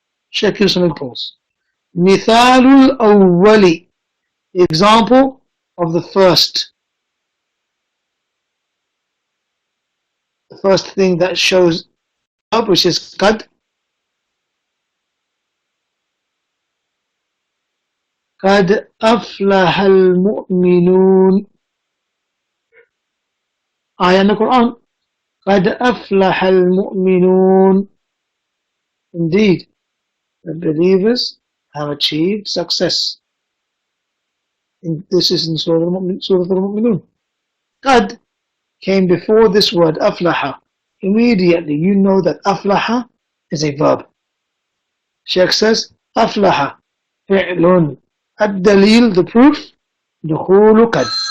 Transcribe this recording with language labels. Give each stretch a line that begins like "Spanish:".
English: Shaykh gives some examples.
Arabic: مثال الأول,
English: the example of the first thing that shows up, which is قد.
Arabic: قد أفلح المؤمنون, آية
English: in the Quran.
Arabic: قد أفلح المؤمنون,
English: indeed the believers have achieved success. This is in Surah Al-Mu'minun. قد came before this word أفلح. Immediately you know that أفلح is a verb. Shaykh says
Arabic: أفلح فعل, الدليل,
English: the proof,
Arabic: دخول قد.